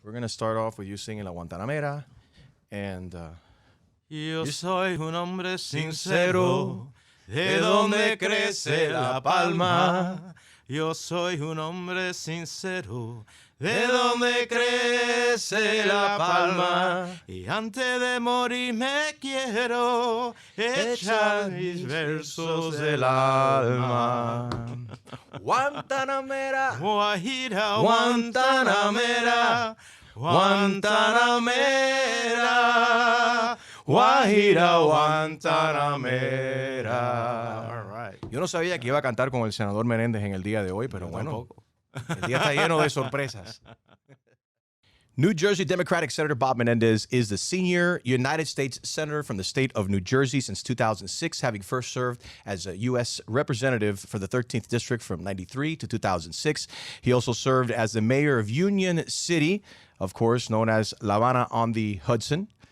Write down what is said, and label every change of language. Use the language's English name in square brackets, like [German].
[English] We're going to start off with you singing La Guantanamera. And [Spanish] Yo soy un hombre sincero, de donde crece la palma. Yo soy un hombre sincero, de donde crece la palma. Y antes de morir me quiero echar mis versos del alma. Guantanamera, Guajira, Guantanamera, Guantanamera, Guajira, Guantanamera. [English] All right. [Spanish] Yo no sabía que iba a cantar con el senador Menéndez en el día de hoy, pero bueno, el día está lleno de sorpresas. [English] New Jersey Democratic Senator Bob Menendez is the senior United States Senator from the state of New Jersey since 2006, having first served as a U.S. Representative for the 13th District from 1993 to 2006. He also served as the mayor of Union City, of course, known as La Habana on the Hudson.